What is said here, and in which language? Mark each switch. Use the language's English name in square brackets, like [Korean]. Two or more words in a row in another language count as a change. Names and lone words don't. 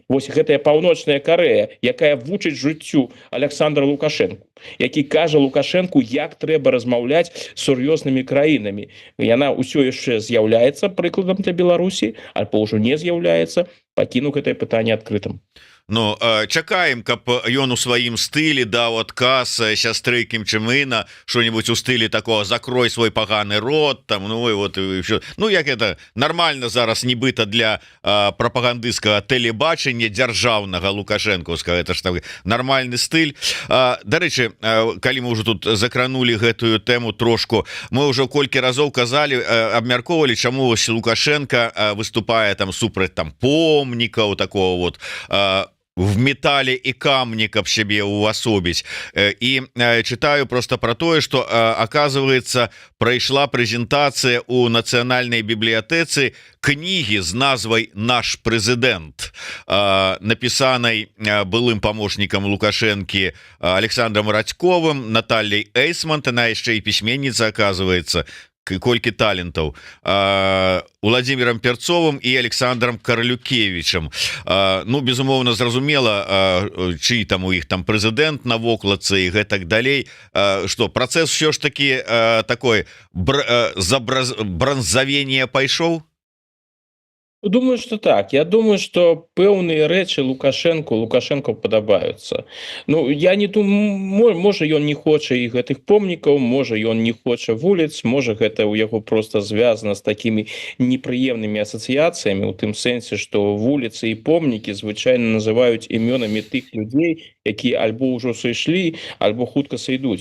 [Belarusian] Вось гэтая Паўночная Карэя, якая вучыць жыццю Александра Лукашенко, які кажа Лукашенку, як трэба размаўляць з сур'ёзнымі краінамі. Яна ўсё яшчэ з'яўляецца прыкладам для Беларусі, альбо ўжо не з'яўляецца, пакінуў гэтае пытанне адкрытым. Ну чакаем, каб ён у сваім стылі даў адказ сястры Кім Чен Ына что-нибудь у стылі такого закрой свой паганы рот там [Russian] ну и вот и все. [Belarusian] Ну як это нормально зараз нібыта для прапагандысцкага тэлебачання дзяржаўнага лукашэнкаўскага это ж там нормальны стыль. Дарэчы, калі мы уже тут закранули гэтую тэму трошку, мы ўжо колькі разоў казалі абмяркоўвалі чаму вось Лукашенко выступае там супраць там помнікаў [Russian] такого вот в металле и камне, [Belarusian] каб себе увасобіць. [Russian] И читаю [Belarusian] просто про тое, что оказывается прайшла прэзентацыя у нацыянальнай бібліятэцы кнігі з назвай «Наш прэзідэнт», напісанай былым памочнікам Лукашэнкі Александром Радьковым, Натальей Эйсмонт, она яшчэ і пісьменніца, оказывается, колькі талентаў, Владимиром Перцовым і Александром Карлюкевичем. Ну безумоўна зразумела чый там у іх там прэзідэнт на вокладцы і гэтак далей, что працэс [Russian] все ж таки такой [Belarusian] бранзавение пайшоў. [Russian] Думаю, что так. [Belarusian] Я думаю, что пэўныя рэчы Лукашенко падабаюцца. Ну я не думаю, можа ён не хоча і гэтых помнікаў, можа ён не хоча вуліц, можа гэта ў яго просто звязана з такімі непрыемнымі асацыяцыямі у тым сэнсе, што вуліцы і помнікі звычайна называюць імёнамі тых людзей, якія альбо ўжо сышлі, альбо хутка сойдуць.